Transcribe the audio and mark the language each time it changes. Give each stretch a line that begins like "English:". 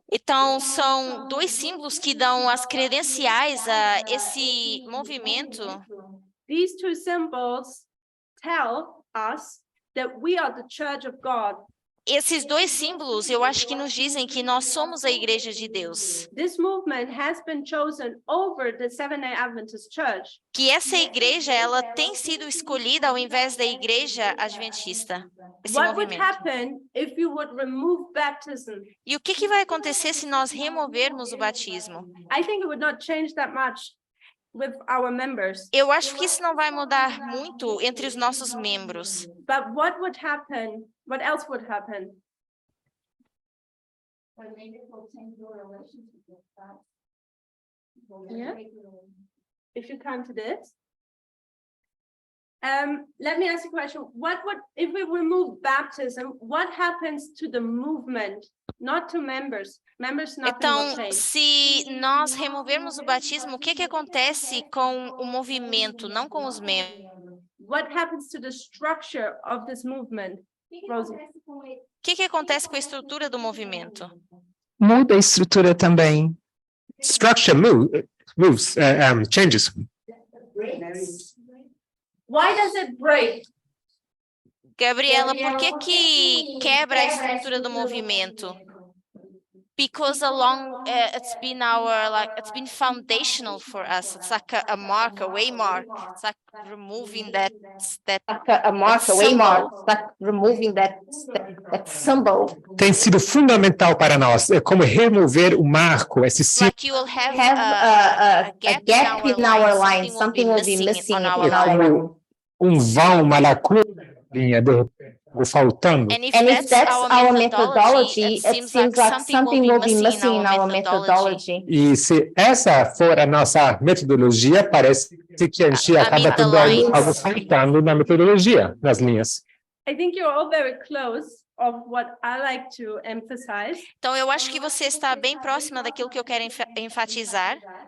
Portuguese: Então, são dois símbolos que dão as credenciais a esse movimento.
English: These two symbols tell us that we are the church of God.
Portuguese: Esses dois símbolos, eu acho que nos dizem que nós somos a igreja de Deus.
English: This movement has been chosen over the Seventh-day Adventist Church.
Portuguese: Que essa igreja, ela tem sido escolhida ao invés da igreja adventista. Esse
English: What would
Portuguese: movimento.
English: happen if you would remove baptism?
Portuguese: E o que vai acontecer se nós removermos o batismo?
English: I think it would not change that much with our members.
Portuguese: Eu acho que isso não vai mudar muito entre os nossos membros.
English: But what would happen? What else would happen? Yeah. If you come to this. Let me ask you a question. What would, if we remove baptism, what happens to the movement, not to members? Members, nothing will
Portuguese: Então,
English: change.
Portuguese: se nós removermos o batismo, o que acontece com o movimento, não com os membros?
English: What happens to the structure of this movement? Rosie?
Portuguese: O que acontece com a estrutura do movimento? Muda a estrutura também.
English: Structure moves, changes. Why does it break?
Portuguese: Gabriela, por que quebra a estrutura do movimento?
English: Because it's been foundational for us. It's like a mark, a waymark. It's like removing that A mark, a waymark, like removing that symbol.
Portuguese: Tem sido fundamental para nós. É como remover o marco, esse símbolo.
English: like you will have A gap in our line, something will be missing in our line.
Portuguese: Vão, uma lacuna, linha do faltando.
English: And if And if that's our methodology, methodology, it seems like something will be missing in our methodology.
Portuguese: E se essa for a nossa metodologia, parece que a gente acaba tendo algo faltando na metodologia, nas linhas.
English: I think you're all very close of what I like to emphasize.
Portuguese: Então, eu acho que você está bem próxima daquilo que eu quero enfatizar.